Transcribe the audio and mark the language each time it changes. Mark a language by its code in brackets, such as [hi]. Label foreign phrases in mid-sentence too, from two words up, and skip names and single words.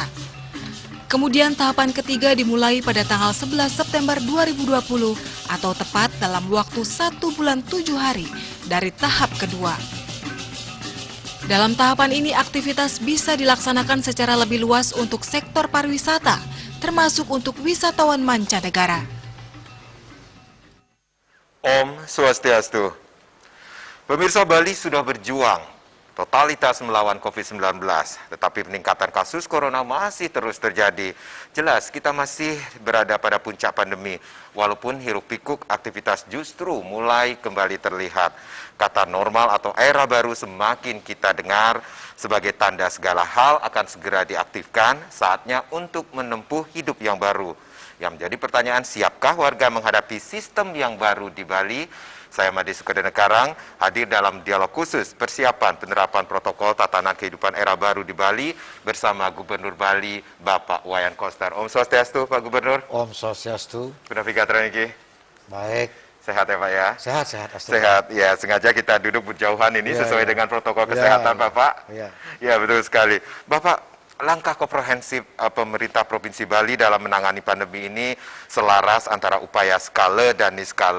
[id] Kemudian tahapan ketiga dimulai pada tanggal 11 September 2020 atau tepat dalam waktu 1 bulan 7 hari dari tahap kedua. Dalam tahapan ini aktivitas bisa dilaksanakan secara lebih luas untuk sektor pariwisata, termasuk untuk wisatawan mancanegara. [ban] Om Swastiastu. [id] Pemirsa, Bali sudah berjuang totalitas melawan COVID-19, tetapi peningkatan kasus corona masih terus terjadi. Jelas kita masih berada pada puncak pandemi, walaupun hiruk-pikuk aktivitas justru mulai kembali terlihat. Kata normal atau era baru semakin kita dengar sebagai tanda segala hal akan segera diaktifkan, saatnya untuk menempuh hidup yang baru. Yang menjadi pertanyaan, siapkah warga menghadapi sistem yang baru di Bali? Saya Madi Sukadana Karang hadir dalam dialog khusus persiapan penerapan protokol tatanan kehidupan era baru di Bali bersama Gubernur Bali Bapak Iwayan Koster. [ban] Om Swastiastu [id] Pak Gubernur. [ban] Om Swastiastu. [id] Penafikator ini. Baik. Sehat ya Pak ya? Sehat. Sehat, ya sengaja kita duduk berjauhan ini sesuai dengan protokol kesehatan Bapak. Ya betul sekali. Bapak, langkah komprehensif pemerintah Provinsi Bali dalam menangani pandemi ini selaras antara upaya skala dan niskala.